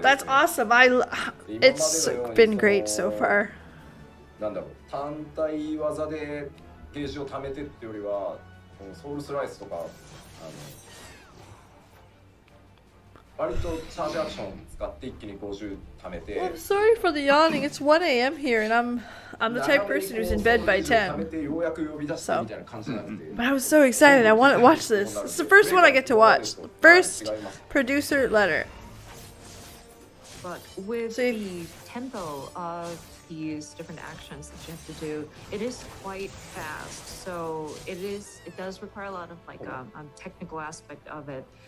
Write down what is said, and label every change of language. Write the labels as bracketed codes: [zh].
[en] That's awesome. It's been great so far. [ja] なんだろう、単体技でゲージを貯めてってよりは、このソウルスライスとか割とチャージアクション使って一気に50貯めて。 [en] I'm sorry for the yawning. It's 1 a.m. here, and I'm the type of person who's in bed by 10. [ja] 貯めてようやく呼び出してみたいな感じじゃなくて。 [en] But I was so excited. I want to watch this. It's the first one I get to watch. First producer letter. But with So the tempo of these different actions that you have to do, it is quite fast. So it does require a lot of like technical aspect of it.